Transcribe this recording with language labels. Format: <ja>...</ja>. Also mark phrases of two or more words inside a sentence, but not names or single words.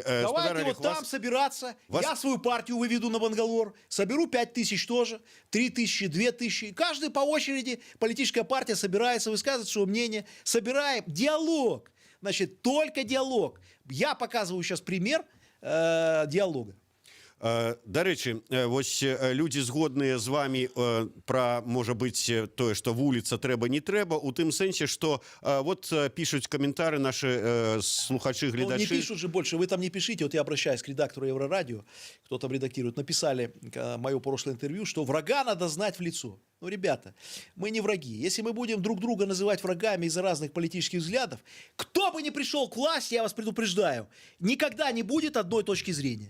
<ru>Давайте вот там собираться. Я свою партию выведу на Бангалор. Соберу 5000 тоже. 3000, 2000. Каждый по очереди, политическая партия собирается, высказывает свое мнение. Собираем. Диалог. Значит, только диалог. Я показываю сейчас пример диалога.</ru> <be>Да рэчы, вось людзі згодныя з вами пра, можа быць, тое, што вуліца трэба не трэба, у тым сэнсе, што вот пишуць каментары наши слухачы, гледачы.</be> <ru>Ну, не пишут же больше, вы там не пишите, вот я обращаюсь к редактору Еврорадио, кто там редактирует, написали мое прошлое интервью, что врага надо знать в лицо. Ну, ребята, мы не враги. Если мы будем друг друга называть врагами из-за разных политических взглядов, кто бы ни пришел к власти, я вас предупреждаю, никогда не будет одной точки зрения.</ru>